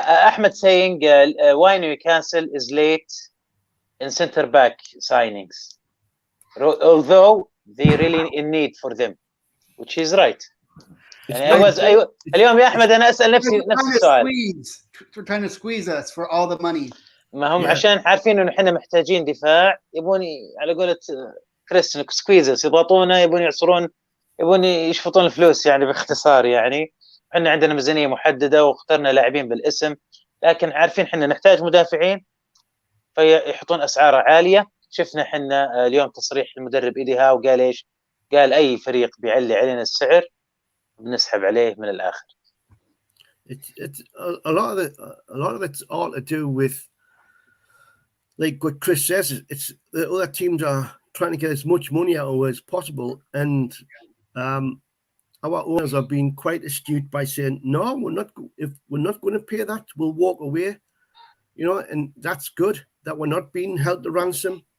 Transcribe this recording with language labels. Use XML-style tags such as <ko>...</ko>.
<en>Ahmed saying why Newcastle is late in centre back signings, although they really in need for them, which is right.</en> <ar>يعني اليوم يا أحمد أنا أسأل نفسي نفس السؤال.</ar> <en>We're trying to squeeze us for all the money.</en> <ar>ما هم عشان عارفين إنه إحنا محتاجين دفاع، يبوني على قولة كريس سكويزس، يضغطونا، يبون يعصرون، يبون يشفطون الفلوس يعني باختصار يعني. احنا عندنا ميزانيه محدده واخترنا لاعبين بالاسم، لكن عارفين احنا نحتاج مدافعين فيحطون اسعار عاليه. شفنا احنا اليوم تصريح المدرب ايدي هاو قال ايش؟ قال اي فريق بيعلي علينا السعر بنسحب عليه من الاخر.</ar> <en>It's a lot of it's all to do with, like what Chris says, it's the other teams are trying to get as much money out of it as possible, and our owners are being quite astute by saying, no, if we're not going to pay that, we'll walk away, and that's good that we're not being held to ransom.</en>